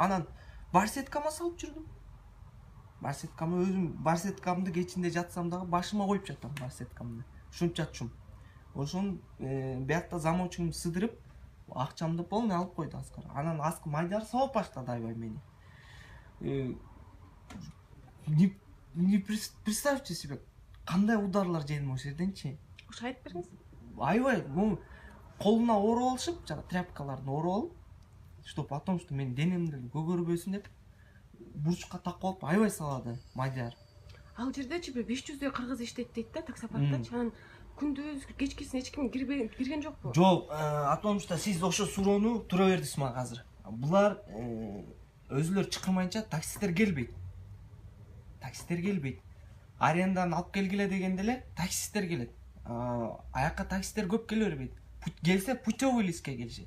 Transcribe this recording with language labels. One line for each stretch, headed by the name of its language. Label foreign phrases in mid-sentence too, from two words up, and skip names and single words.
Kyrgyz: Анан барсеткама салып жүрдүм. Барсеткамы өзүм барсеткамды кечинде жатсам дагы башыма коюп жатам барсеткамды. Ушунча чум. Ошон биякта замочкумду сыдырып акчамды полный алып койду Аскар. Анан Мадияр сабап баштады аябай мени.
Russian: Не представьте себе,
Kyrgyz: кандай ударлар жедим ошол жерденчи. Ошо айтып бериңиз. Аябай, колуна ороп алышып, жана тряпкаларды ороп алып,
Russian: чтоб потом что
Kyrgyz: мен денемди көгөрбөсүн деп бурчка такып алып аябай салады Мадияр. Ал жердечи бир 500 кыргыз иштейт дейт да таксопарктачы. Анан күндүз кечкисин эч ким кирген жокпу? Жок,
Russian: потому что
Kyrgyz: сиз ошо суроону тура бердиңиз мага азыр. Булар өзүлөр чакырмайынча таксисттер келбейт. Таксисттер келбейт. Арендадан алып келгиле дегенде эле таксисттер келет. Аякка таксисттер көп келе бербейт. Келсе путевый листке келишет.